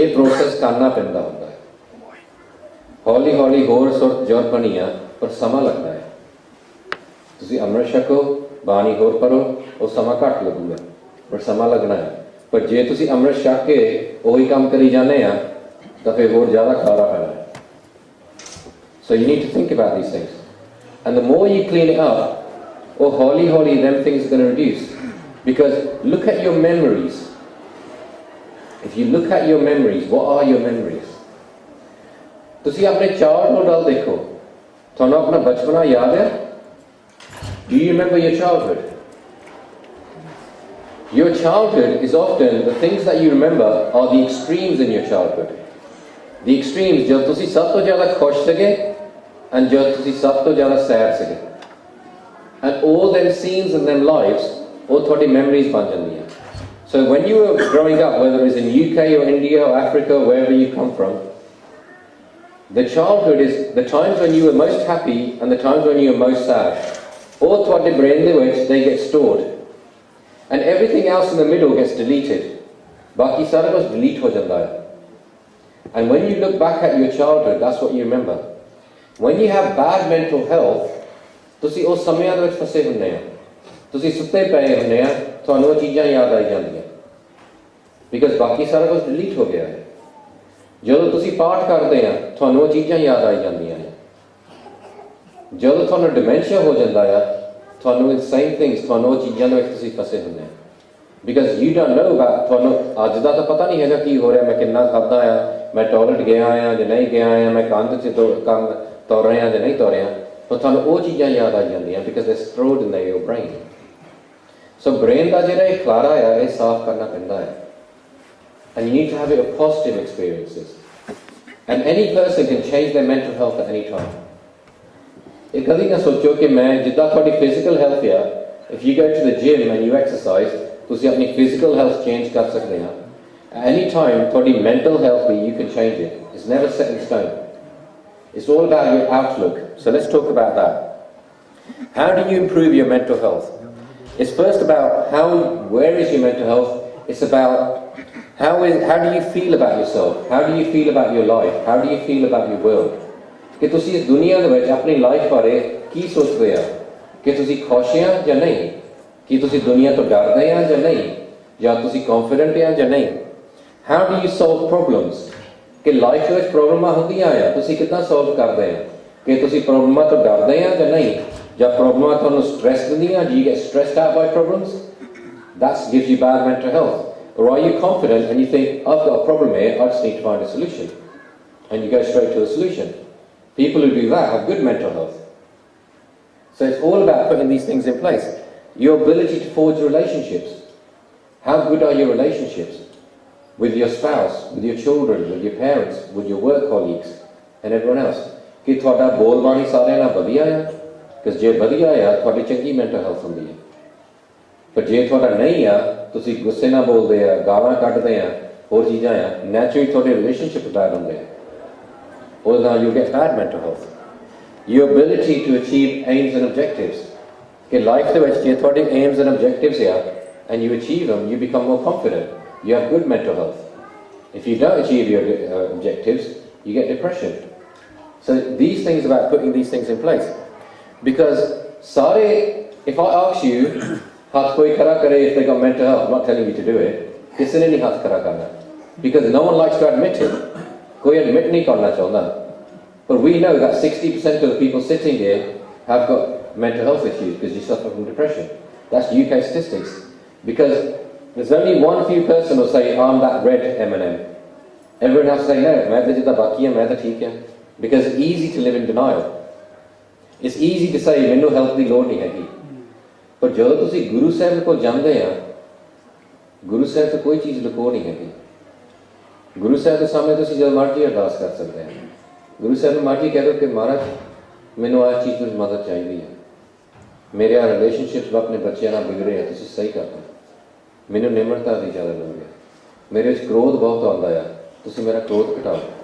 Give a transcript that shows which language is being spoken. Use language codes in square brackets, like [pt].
[pa] ਇਹ ਪ੍ਰੋਸੈਸ ਕਰਨਾ ਪੈਂਦਾ ਹੁੰਦਾ ਹੈ. ਹੌਲੀ ਹੌਲੀ ਹੋਰ ਸੁਰਤ ਜੁੜ ਬਣੀ ਆ, ਪਰ ਸਮਾਂ ਲੱਗਦਾ ਹੈ. ਤੁਸੀਂ ਅੰਮ੍ਰਿਤ ਛਕੋ, ਬਾਣੀ ਹੋਰ ਪੜੋ, ਉਹ ਸਮਾਂ ਘੱਟ ਲੱਗੂਗਾ, ਪਰ ਸਮਾਂ ਲੱਗਣਾ ਹੈ। ਪਰ ਜੇ ਤੁਸੀਂ ਅੰਮ੍ਰਿਤ ਛਕ ਕੇ ਉਹੀ ਕੰਮ ਕਰੀ ਜਾਂਦੇ ਆ ਤਾਂ ਫਿਰ ਹੋਰ ਜ਼ਿਆਦਾ ਖਾਰਾ ਪੈਣਾ ਹੈ। [en] So you need to think about these things. And the more you clean it up, oh, holi, them things are going to reduce. Because look at your memories. If you look at your memories, what are your memories? [pa] ਤੁਸੀਂ ਆਪਣੇ childhood ਵੱਲ ਦੇਖੋ, ਤੁਹਾਨੂੰ ਆਪਣਾ ਬਚਪਨਾ ਯਾਦ ਹੈ? [en] Do you remember your childhood? Your childhood is often, the things that you remember are the extremes in your childhood. The extremes, [pa] जब ਤੁਸੀਂ ਸਭ ਤੋਂ ਜ਼ਿਆਦਾ ਖੁਸ਼ ਸੀਗੇ and जब ਤੁਸੀਂ ਸਭ ਤੋਂ ਜ਼ਿਆਦਾ sad ਸੀਗੇ. [en] And all them scenes and them lives, [pa] ਉਹ ਤੁਹਾਡੀ memories ਬਣ ਜਾਂਦੀਆਂ. [en] So when you were growing up, whether it's in UK or India or Africa, wherever you come from, the childhood is the times when you were most happy and the times when you were most sad. All [pa] ਤੁਹਾਡੇ brain ਦੇ ਵਿੱਚ, [en] they get stored. And everything else in the middle gets deleted. [pa] ਬਾਕੀ ਸਾਰਾ ਕੁਝ delete ਹੋ ਜਾਂਦਾ ਹੈ. [en] And when you look back at your childhood, that's what you remember. When you have bad mental health, [pa] ਤੁਸੀਂ ਉਸ ਸਮਿਆਂ ਦੇ ਵਿੱਚ ਫਸੇ ਹੁੰਦੇ ਆ, ਤੁਸੀਂ ਸੁੱਤੇ ਪਏ ਹੁੰਦੇ ਆ, ਤੁਹਾਨੂੰ ਉਹ ਚੀਜ਼ਾਂ ਯਾਦ ਆਈ ਜਾਂਦੀਆਂ, ਬਿਕਾਜ਼ ਬਾਕੀ ਸਾਰਾ ਕੁਝ ਡਿਲੀਟ ਹੋ ਗਿਆ ਹੈ। ਜਦੋਂ ਤੁਸੀਂ ਪਾਠ ਕਰਦੇ ਆ, ਤੁਹਾਨੂੰ ਉਹ ਚੀਜ਼ਾਂ ਯਾਦ ਆਈ ਜਾਂਦੀਆਂ ਨੇ। ਜਦੋਂ ਤੁਹਾਨੂੰ ਡਿਮੈਂਸ਼ੀਆ ਹੋ ਜਾਂਦਾ ਆ, ਤੁਹਾਨੂੰ [en] same things, [pa] ਤੁਹਾਨੂੰ ਉਹ ਚੀਜ਼ਾਂ ਦੇ ਵਿੱਚ ਤੁਸੀਂ ਫਸੇ ਹੁੰਦੇ ਆ, [en] because you don't know about, [pa] ਤੁਹਾਨੂੰ ਅੱਜ ਦਾ ਤਾਂ ਪਤਾ ਨਹੀਂ ਹੈਗਾ ਕੀ ਹੋ ਰਿਹਾ, ਮੈਂ ਕਿੰਨਾ ਖਾਧਾ ਆ, ਮੈਂ ਟਾਇਲਟ ਗਿਆ ਆ ਜਾਂ ਨਹੀਂ ਗਿਆ ਆ, ਮੈਂ ਕੰਧ 'ਚ ਕੰਮ ਤੁਰ ਰਿਹਾ ਜਾਂ ਨਹੀਂ ਤੁਰ ਰਿਹਾ, ਪਰ ਤੁਹਾਨੂੰ ਉਹ ਚੀਜ਼ਾਂ ਯਾਦ ਆ ਜਾਂਦੀਆਂ, [en] Because they stored in your brain. [pa] So brain ਦਾ ਜਿਹੜਾ ਇਹ ਖਲਾਰਾ ਆ, ਇਹ ਸਾਫ਼ ਕਰਨਾ ਪੈਂਦਾ ਹੈ। [en] And you need to have it of positive experiences. And any person can change their mental health at any time. [pa] ਇਹ ਕਦੀ ਨਾ ਸੋਚੋ ਕਿ ਮੈਂ ਜਿੱਦਾਂ ਤੁਹਾਡੀ ਫਿਜ਼ੀਕਲ ਹੈਲਥ ਆ, [en] if you go to the gym and you exercise, [pa] ਤੁਸੀਂ ਆਪਣੀ ਫਿਜ਼ੀਕਲ ਹੈਲਥ ਚੇਂਜ ਕਰ ਸਕਦੇ ਆ। [en] At any time, [pa] ਤੁਹਾਡੀ mental health we [en] you can change it. It's never set in stone. It's all about your outlook. So let's talk about that. How do you improve your mental health? It's first about where is your mental health? It's about how do you feel about yourself? How do you feel about your life? How do you feel about your world? [pa] ਕਿ ਤੁਸੀਂ ਇਸ ਦੁਨੀਆ ਦੇ ਵਿੱਚ ਆਪਣੀ life ਬਾਰੇ ਕੀ ਸੋਚਦੇ ਆ, ਕਿ ਤੁਸੀਂ ਖੁਸ਼ ਆ ਜਾਂ ਨਹੀਂ, ਕਿ ਤੁਸੀਂ ਦੁਨੀਆ ਤੋਂ ਡਰਦੇ ਆ ਜਾਂ ਨਹੀਂ, ਜਾਂ ਤੁਸੀਂ ਕੌਨਫੀਡੈਂਟ ਆ ਜਾਂ ਨਹੀਂ। [en] How do you solve problems? [pa] ਕਿ ਲਾਈਫ ਦੇ ਵਿੱਚ ਪ੍ਰੋਬਲਮਾਂ ਹੁੰਦੀਆਂ ਆ, ਤੁਸੀਂ ਕਿੱਦਾਂ ਸੋਲਵ ਕਰਦੇ ਆ, ਕਿ ਤੁਸੀਂ ਪ੍ਰੋਬਲਮਾਂ ਤੋਂ ਡਰਦੇ ਆ ਜਾਂ ਨਹੀਂ, ਜਾਂ ਪ੍ਰੋਬਲਮਾਂ ਤੁਹਾਨੂੰ ਸਟ੍ਰੈਸ ਦਿੰਦੀਆਂ, [en] do you get stressed out by problems? That gives you bad mental health. Or are you confident and you think, I've got a problem here, I just need to find a solution, and you go straight to a solution? People who do that have good mental health. So it's all about putting these things in place. Your ability to forge relationships. How good are your relationships? With your spouse, with your children, with your parents, with your work colleagues, and everyone else. [pa] ਕਿ ਤੁਹਾਡਾ ਬੋਲ ਬਾਣੀ ਸਾਰਿਆਂ ਨਾਲ ਵਧੀਆ ਆ, ਕਿ ਜੇ ਵਧੀਆ ਆ, ਤੁਹਾਡੀ ਚੰਗੀ mental health ਹੁੰਦੀ ਹੈ। ਪਰ ਜੇ ਤੁਹਾਡਾ ਨਹੀਂ ਆ, ਤੁਸੀਂ ਗੁੱਸੇ ਨਾਲ ਬੋਲਦੇ ਆ, ਗਾਲਾਂ ਕੱਢਦੇ ਆ, ਹੋਰ ਚੀਜ਼ਾਂ ਆ, naturally ਤੁਹਾਡੇ relationship bad ਹੁੰਦੇ ਆ। [en] Or now you get bad mental health. Your ability to achieve aims and objectives. [pa] कि life ਦੇ ਵਿੱਚ ਜੇ ਤੁਹਾਡੇ [en] aims and objectives are, and you achieve them, you become more confident. You have good mental health. If you don't achieve your objectives, you get depression. So these things about putting these things in place. Because if I ask you, [pa] hath koi khara kare [en] if they got mental health, I'm not telling you to do it. [pa] Kisi ne nahi hath khara karna. [en] Because no one likes to admit it. [pa] Koi admit nahi karna chahta. [en] But we know that 60% of the people sitting here have got mental health issues because you suffer from depression. That's UK statistics. Because there's only one few person who say, I'm that red M&M. Everyone else say, no, [pa] main to jitna baki hai, main to theek hai. [en] Because it's easy to live in denial. It's easy to say, [pa] mainu health di lod nahi hai. But ਜਦੋਂ ਤੁਸੀਂ ਗੁਰੂ ਸਾਹਿਬ ਕੋਲ ਜਾਂਦੇ ਆ, ਗੁਰੂ ਸਾਹਿਬ ਤੋਂ ਕੋਈ ਚੀਜ਼ ਲੁਕੋ ਨਹੀਂ ਹੈਗੀ। ਗੁਰੂ ਸਾਹਿਬ ਦੇ ਸਾਹਮਣੇ ਤੁਸੀਂ ਜਦ ਮਰਜ਼ੀ ਅਰਦਾਸ ਕਰ ਸਕਦੇ ਆ। ਗੁਰੂ ਸਾਹਿਬ ਨੂੰ ਮਰਜ਼ੀ ਕਹਿ ਦਿਓ ਕਿ ਮਹਾਰਾਜ ਮੈਨੂੰ ਆਹ ਚੀਜ਼ ਦੀ ਮਦਦ ਚਾਹੀਦੀ ਹੈ, ਮੇਰੇ ਆ ਰਿਲੇਸ਼ਨਸ਼ਿਪਸ ਆਪਣੇ ਬੱਚਿਆਂ ਨਾਲ ਵਿਗੜੇ ਆ, ਤੁਸੀਂ ਸਹੀ ਕਰ ਦਿਓ, ਮੈਨੂੰ ਨਿਮਰਤਾ ਦੀ ਜ਼ਿਆਦਾ ਲੋੜ ਹੈ, ਮੇਰੇ ਵਿੱਚ ਕ੍ਰੋਧ ਬਹੁਤ ਆਉਂਦਾ ਆ, ਤੁਸੀਂ ਮੇਰਾ ਕ੍ਰੋਧ ਘਟਾਓ।